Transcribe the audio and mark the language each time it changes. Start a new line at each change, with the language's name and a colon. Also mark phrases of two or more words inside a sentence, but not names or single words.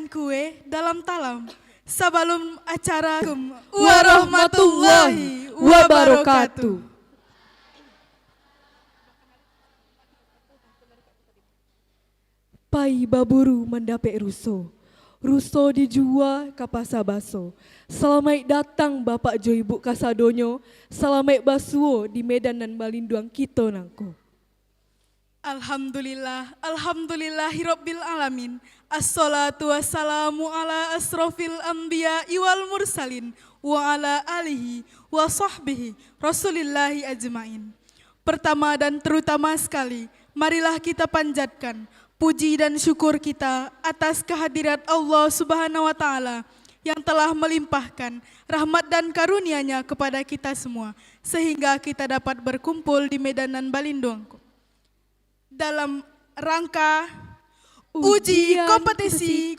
Indonesian: kue dalam talam. Sebelum acara
Arabic: ورحمة الله وبركاته.
Minangkabau: Pai baburu mendapek ruso. Ruso dijual ke pasar baso. Selamat datang Bapak Jo Ibu Kasadonyo. Selamat basuo di Medan dan Balinduang kita nangko.
Arabic: الحمد لله رب العالمين. الصلاة والسلام على أشرف الأنبياء والمرسلين وعلى آله وصحبه رسول الله أجمعين.
Indonesian: Pertama dan terutama sekali, marilah kita panjatkan puji dan syukur kita atas kehadirat Allah
Arabic: سبحانه وتعالى
Indonesian: yang telah melimpahkan rahmat dan karunia-Nya kepada kita semua sehingga kita dapat berkumpul di Medan dan Balinduang dalam rangka uji kompetisi.